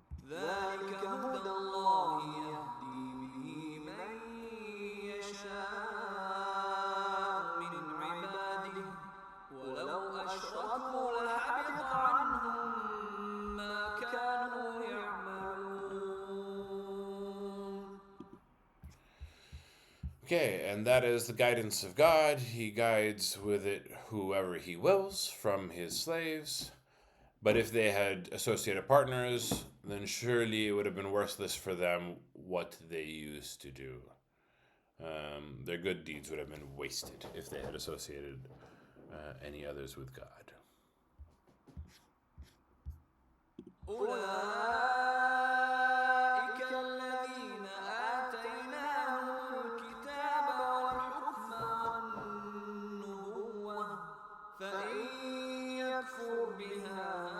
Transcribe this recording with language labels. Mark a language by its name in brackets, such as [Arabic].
[Arabic] ذلك هدى الله يهدي به من يشاء من عباده ولو أشركوا لحبط عنهم ما كانوا يعملون. [English] Okay, and that is the guidance of God. He guides with it whoever he wills from his slaves. But if they had associated partners, then surely it would have been worthless for them what they used to do. Their good deeds would have been wasted if they had associated any others with God. [Arabic] أولئك الذين آتيناهم الكتاب والحكم والنبوة فإن يكفر بها